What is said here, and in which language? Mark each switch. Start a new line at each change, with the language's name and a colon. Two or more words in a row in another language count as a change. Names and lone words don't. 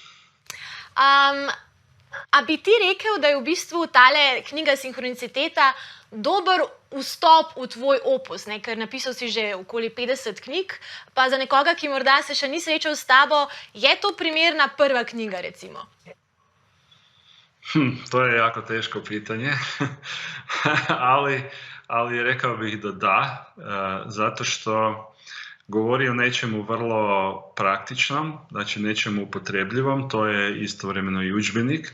Slovenian: A bi ti rekel, da je v bistvu tale knjiga Sinhroniciteta dober vstop v tvoj opus, ne? Ker napisal si že okoli 50 knjig, pa za nekoga, ki morda se še ni srečal s tabo, je to primerna prva knjiga, recimo?
Croatian: To je jako teško pitanje, ali rekao bih da, zato što govori o nečemu vrlo praktičnom, znači nečemu upotrebljivom, to je istovremeno i udžbenik.